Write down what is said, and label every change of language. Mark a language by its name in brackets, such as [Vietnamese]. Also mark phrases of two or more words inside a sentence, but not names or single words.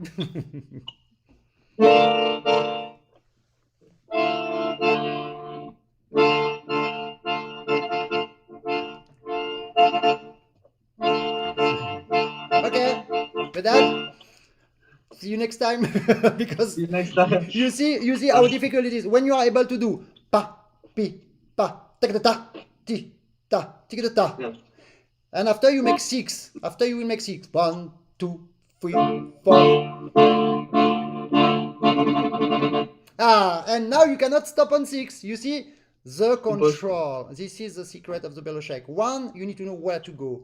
[English] Okay, Vedad, see you next time. Because See you next time. you see how difficult it is when you are able to do pa pi pa ta ta ti ta ti ta. And after you make 6, after you will make 6. 1, 2, 3, 4. And now you cannot stop on 6. You see the control. This is the secret of the bellow shake. 1, you need to know where to go.